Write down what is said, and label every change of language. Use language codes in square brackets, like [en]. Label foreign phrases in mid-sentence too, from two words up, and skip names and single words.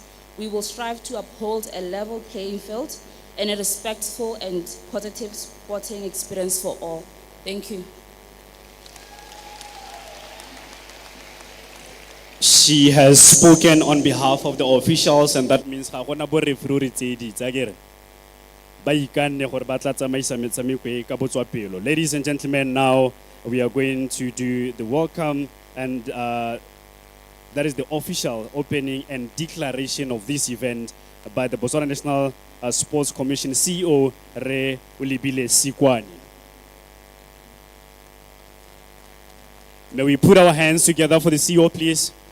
[en] We will strive to uphold a level playing field and a respectful and positive sporting experience for all. Thank you. She has spoken on behalf of the officials, and that means [tn] ga gona bo referee tse di tsa kere ba ikanne gore ba tla tsamaisa metshameko e ka botswapelo. [en] Ladies and gentlemen, now we are going to do the welcome, and that is the official opening and declaration of this event by the Botswana National Sports Commission CEO Re Ulibile Sikwani. May we put our hands together for the CEO, please?